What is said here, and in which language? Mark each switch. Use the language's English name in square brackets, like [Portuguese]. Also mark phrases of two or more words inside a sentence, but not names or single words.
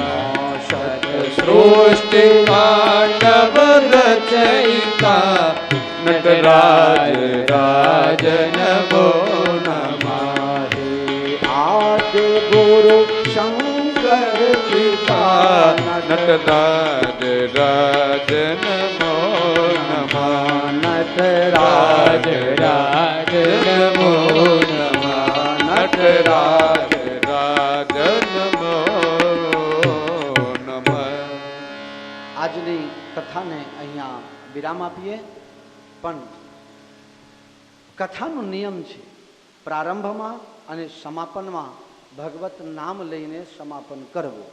[Sanskrit] शत सृष्टि तांडव रचयिता नटराज राज नमो नमः. हे आदि गुरु शंकर पिता नटराज राज नमो नमः. नटराज राज नमो नमः. नटराज राज नमो नमः. [Gujarati] આજની કથાને અહીંયા વિરામ આપીએ. પણ કથાનો નિયમ છે પ્રારંભમાં અને સમાપનમાં ભગવત નામ લઈને સમાપન કરવું.